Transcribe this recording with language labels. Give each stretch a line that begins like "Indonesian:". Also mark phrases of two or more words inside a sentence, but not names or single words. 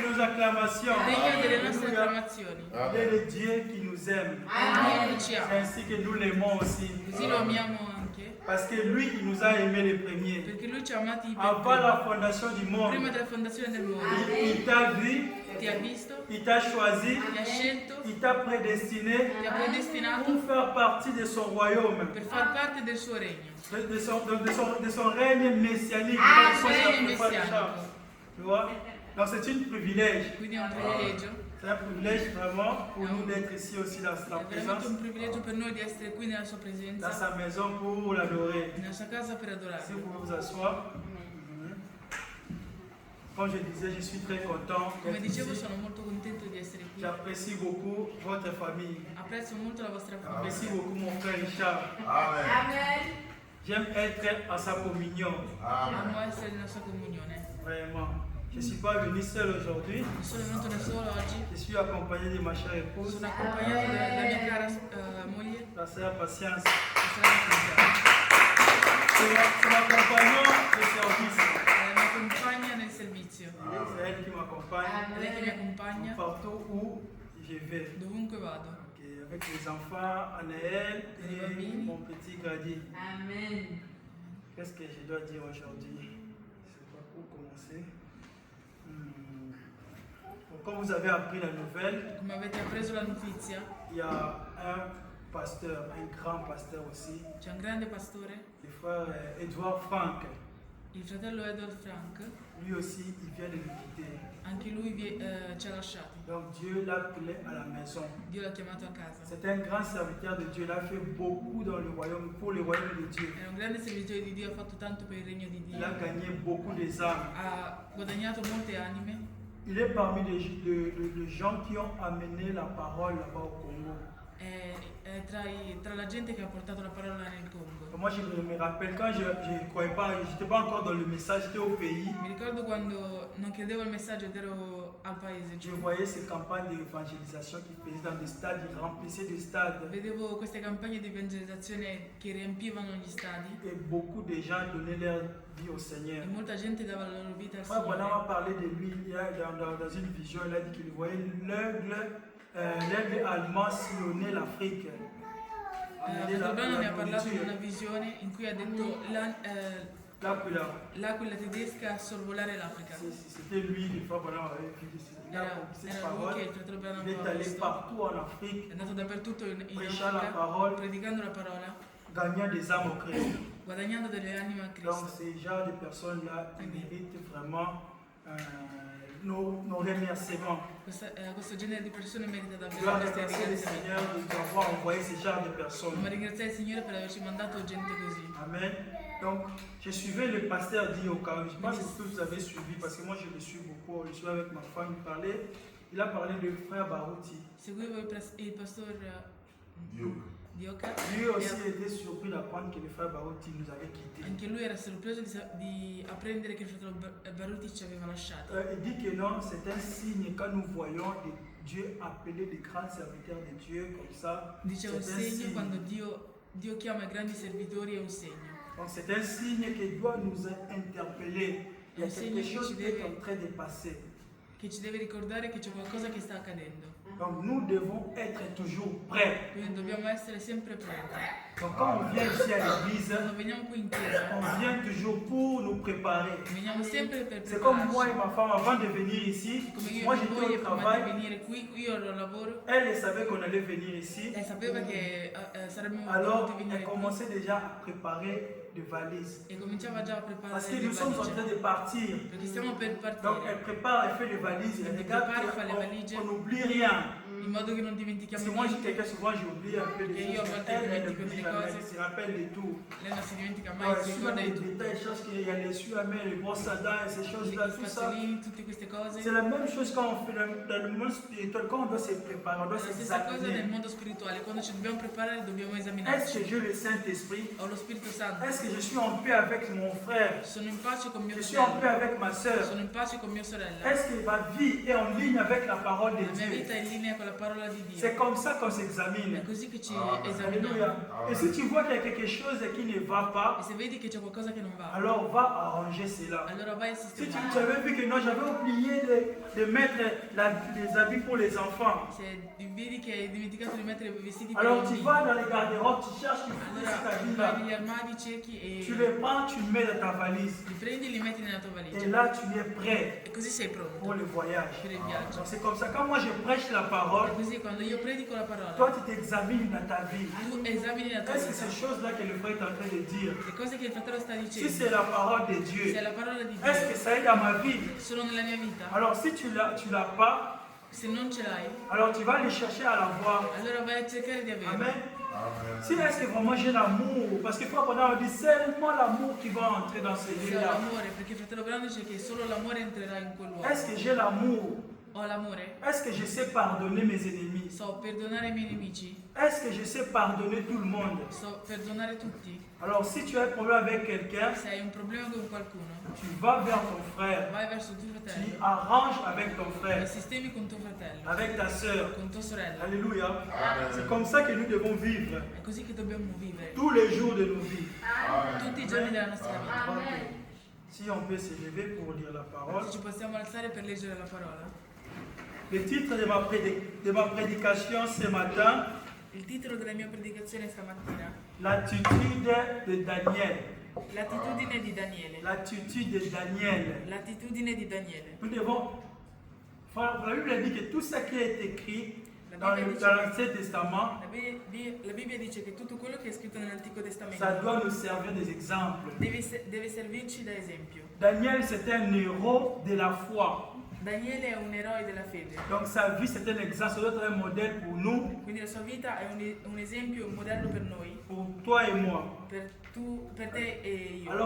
French: acclamations.
Italian: degno delle nostre
French: Alléluia.
Italian: acclamazioni.
French: Il est le Dieu qui nous aime.
Italian: Dio ci
French: C'est
Italian: ama,
French: ainsi que nous l'aimons aussi.
Italian: così lo amiamo anche,
French: Parce que lui, il nous a aimés les premiers.
Italian: perché lui ci ha amati per
French: Avant
Italian: primo.
French: la fondation du
Italian: Prima
French: monde,
Italian: della fondazione del mondo.
French: il t'a vu,
Italian: Ti ha visto,
French: il t'a choisi,
Italian: ti ha scelto,
French: il t'a prédestiné
Italian: ti ha predestinato
French: pour faire partie de son royaume,
Italian: per far parte del suo regno.
French: de son règne messianique.
Italian: Règne messianico.
French: Tu vois? Donc c'est un privilège.
Italian: Quindi è un privilegio,
French: C'est un privilège vraiment pour nous d'être ici aussi dans sa
Italian: è veramente
French: présence,
Italian: un privilegio per noi di essere qui nella sua
French: dans
Italian: presenza,
French: sa maison pour l'adorer.
Italian: nella sua casa per
French: Si
Italian: adorarlo.
French: vous pouvez vous asseoir. Comme je disais, je suis très content
Italian: Come
French: d'être
Italian: dicevo,
French: ici.
Italian: sono molto contento di essere qui.
French: J'apprécie beaucoup votre famille.
Italian: Apprezzo molto la vostra
French: J'apprécie
Italian: famiglia.
French: beaucoup mon frère Richard. Amen. J'aime être à sa communion, Amen.
Italian: Amo essere nella sua comunione.
French: vraiment. Je ne suis pas venu seul aujourd'hui.
Italian: Non sono venuto da solo oggi,
French: Je suis accompagné de ma chère épouse,
Italian: sono accompagnato dalla mia cara moglie,
French: la sœur Patience.
Italian: la sorella Cristiana.
French: C'est ma compagnon de service.
Italian: È la mia compagna nel servizio.
French: C'est elle qui m'accompagne
Italian: È lei che mi accompagna
French: partout où je vais.
Italian: dovunque vado.
French: Ok, avec les enfants, Anaël et mon petit Grady. Amen. Qu'est-ce que je dois dire aujourd'hui? Je ne sais pas où commencer. Donc, comme vous avez appris la nouvelle,
Italian: Come avete appreso la notizia,
French: il y a un pasteur, un grand pasteur aussi,
Italian: c'è un grande pastore,
French: le frère Edouard Frank.
Italian: il fratello Edward Frank,
French: Lui aussi, il vient de nous quitter.
Italian: anche lui ci ha lasciati.
French: Donc Dieu l'a appelé à la maison.
Italian: Dio l'ha chiamato a casa.
French: C'est un grand serviteur de Dieu. Il a fait beaucoup dans le royaume, pour le royaume de Dieu.
Italian: Era un grande servitore di Dio, ha fatto tanto per il regno di
French: Il a
Italian: Dio,
French: gagné beaucoup des âmes.
Italian: ha guadagnato molte anime.
French: Il est parmi les gens qui ont amené la parole là-bas au Congo.
Italian: È tra la gente che ha portato la parola nel Congo.
French: Moi, je me rappelle quand je ne croyais pas, je n'étais pas encore dans le message, j'étais au pays.
Italian: Mi ricordo quando non credevo al messaggio ed ero al paese,
French: Je voyais ces campagnes d'évangélisation qui faisaient dans des stades, ils remplissaient des stades.
Italian: vedevo queste campagne di evangelizzazione che riempivano gli stadi
French: Et beaucoup de gens donnaient leur vie au Seigneur.
Italian: e molta gente dava la loro vita al
French: Frère Branham
Italian: Signore.
French: a parlé de lui dans une vision, il a dit qu'il voyait l'aigle allemand sillonner l'Afrique.
Italian: Fratello Branham mi ha parlato di una visione in cui ha detto l'aquila tedesca a sorvolare l'Africa.
French: C'était lui, le frère Branham avait vu cette
Italian: Era lui
French: parole.
Italian: che il fratello Branham
French: Il est
Italian: aveva
French: allé
Italian: visto.
French: partout en Afrique,
Italian: È andato dappertutto in
French: prêchant la
Italian: Africa,
French: parole,
Italian: predicando la parola,
French: gagnant des âmes au Christ.
Italian: guadagnando delle anime a
French: Donc
Italian: Cristo.
French: ces genres de personnes-là, ils méritent vraiment nos remerciements.
Italian: Questo genere di persone merita
French: Je dois
Italian: davvero questi
French: remercier le
Italian: ringraziamenti.
French: Seigneur de nous avoir envoyé ce genre de personnes.
Italian: Ma ringraziare il Signore per averci mandato gente così. Amen.
French: Donc, je suivais le pasteur Dioka. Je ne sais pas si vous avez suivi, parce que moi je le suis beaucoup. Je suis avec ma femme, il a parlé de frère Barouti.
Italian: Seguivo il pastor Dio. Dioka.
French: Lui aussi était surpris d'apprendre que le frère Barouti nous avait quittés.
Italian: Anche lui era sorpreso di apprendere che il fratello Baruti ci aveva lasciati.
French: Il dit que non, c'est un signe quand nous voyons Dieu appeler des grands serviteurs de Dieu comme ça.
Italian: Diceva un
French: C'est un
Italian: segno
French: signe.
Italian: quando Dio chiama i grandi servitori, è un segno.
French: Donc c'est un signe qui doit nous interpeller. Il y a quelque chose qui est en train de passer.
Italian: Che ci deve ricordare che c'è qualcosa che sta accadendo.
French: Donc nous devons être toujours prêts.
Italian: Quindi dobbiamo essere sempre pronti.
French: Donc quand on vient ici à l'église,
Italian: Quando veniamo qui in chiesa,
French: on vient toujours pour nous préparer.
Italian: veniamo sempre per
French: C'est comme moi et
Italian: prepararci.
French: ma femme avant de venir ici.
Italian: Come io
French: Moi
Italian: e mia
French: j'étais
Italian: moglie
French: au
Italian: prima di
French: travail.
Italian: venire qui, io ero al lavoro,
French: Elle savait qu'on allait venir ici.
Italian: e sapeva che saremmo
French: Alors
Italian: dovuti
French: elle
Italian: venire qui.
French: commençait déjà à préparer des valises.
Italian: E cominciava già a
French: Parce
Italian: preparare
French: que le nous sommes en train
Italian: valigie.
French: de partir.
Italian: Perché stiamo per
French: Donc
Italian: partire,
French: elle prépare, elle fait les valises. Elle regarde
Italian: prépare, fa le valigie.
French: on n'oublie rien.
Italian: in modo che non
French: Parce
Italian: dimentichiamo
French: que moi, je suis
Italian: niente.
French: quelqu'un, souvent j'oublie un peu Et les
Italian: io a
French: choses.
Italian: volte
French: Elle
Italian: dimentico
French: n'oublie
Italian: delle
French: jamais,
Italian: cose.
French: elle se rappelle de tout.
Italian: Lei non si dimentica mai,
French: Ouais,
Italian: si
French: sur
Italian: ricorda
French: les
Italian: di tutto.
French: détails, les choses qu'il y a les suamets, les brosses à dents, ces
Italian: I
French: choses-là, tout ça.
Italian: spazzolini, tutte queste cose.
French: C'est la même chose quand on fait dans le monde spirituel, quand on doit se préparer, on
Italian: È
French: doit
Italian: la stessa cosa nel
French: s'examiner.
Italian: mondo spirituale, quando ci dobbiamo preparare dobbiamo
French: Est-ce
Italian: esaminarci.
French: que j'ai le Saint-Esprit?
Italian: Ho lo Spirito Santo,
French: Est-ce que je suis en paix avec mon frère?
Italian: sono in pace con mio
French: Je suis en paix
Italian: fratello,
French: avec ma soeur?
Italian: sono in pace con mia sorella.
French: Est-ce que ma vie est en ligne avec la parole de
Italian: La mia
French: Dieu?
Italian: vita è in linea con la la parola di Dio.
French: C'est comme ça qu'on s'examine.
Italian: È così che ci Amen. esaminiamo.
French: Alléluia. Et si tu vois qu'il y a quelque chose qui ne va
Italian: E
French: pas,
Italian: se vedi che c'è qualcosa che non va,
French: alors va arranger cela.
Italian: allora vai a
French: Si
Italian: sistemare.
French: tu avais vu que non, j'avais oublié de mettre les habits pour les enfants.
Italian: Se vedi che hai dimenticato di mettere i vestiti per i
French: Alors tu
Italian: bambini,
French: vas dans les garde-robes, tu cherches, tu fous
Italian: allora
French: cet
Italian: vai
French: habit-là.
Italian: negli armadi, cerchi
French: Tu
Italian: e
French: les prends, tu le mets dans ta valise.
Italian: li prendi e li metti nella tua
French: Et
Italian: valigia.
French: là, tu es prêt
Italian: E così sei
French: pour
Italian: pronto
French: le voyage.
Italian: per il viaggio.
French: Donc c'est comme ça. Quand moi je prêche la parole,
Italian: E così quando io predico la parola,
French: toi tu t'examines dans ta vie.
Italian: tu esamini la tua
French: Est-ce que ces
Italian: vita.
French: choses-là que le frère est en train de dire,
Italian: Le cose che il fratello sta
French: si
Italian: dicendo,
French: c'est la parole de
Italian: se
French: Dieu,
Italian: è la parola di
French: est-ce que
Italian: Dio,
French: ça est dans ma vie?
Italian: sono nella mia vita,
French: Alors si tu l'as pas,
Italian: se non ce l'hai,
French: alors tu vas aller chercher à l'avoir.
Italian: allora vai a cercare di averla. Amen. Amen.
French: Si est-ce que vraiment j'ai l'amour, parce que fois pendant on dit seulement l'amour qui va entrer dans ce
Italian: Se ho
French: lieu-là.
Italian: l'amore, perché il fratello Brando dice che solo l'amore entrerà in quel luogo.
French: Est-ce que j'ai l'amour?
Italian: Ho l'amore,
French: Est-ce que je sais pardonner mes ennemis?
Italian: so perdonare i miei nemici,
French: Est-ce que je sais pardonner tout le monde?
Italian: so perdonare tutti.
French: Alors si tu as un problème avec quelqu'un,
Italian: Se hai un problema con qualcuno,
French: tu vas vers ton frère,
Italian: vai verso tuo
French: tu
Italian: fratello
French: arranges avec ton
Italian: e
French: frère,
Italian: sistemi con tuo fratello,
French: avec ta soeur.
Italian: con tua sorella. Alléluia. Amen.
French: C'est comme ça que nous devons vivre
Italian: È così che dobbiamo vivere
French: tous les jours de nos vies.
Italian: tutti i giorni della nostra vita.
French: Ok. Si on peut se lever pour lire la parole.
Italian: Se ci possiamo alzare per leggere la parola.
French: Le titre de ma prédication ce matin,
Italian: Il titolo della mia predicazione stamattina,
French: l'attitude de Daniel.
Italian: l'attitudine di Daniele.
French: L'attitude de Daniel.
Italian: L'attitudine di Daniele.
French: Nous devons. La Bible dit que tout ce qui est écrit
Italian: La
French: dans
Italian: Bibbia dice,
French: l'Ancien Testament,
Italian: la Bibbia dice che tutto quello che è scritto nell'Antico Testamento
French: ça doit nous servir des exemples.
Italian: deve servirci da esempio.
French: Daniel, c'était un héros de la foi.
Italian: Daniele è un eroe della fede,
French: Donc sa vie, c'est un exemple, ça doit être un modèle pour nous,
Italian: quindi la sua vita è un esempio, un modello per noi,
French: pour toi et moi.
Italian: per te e io.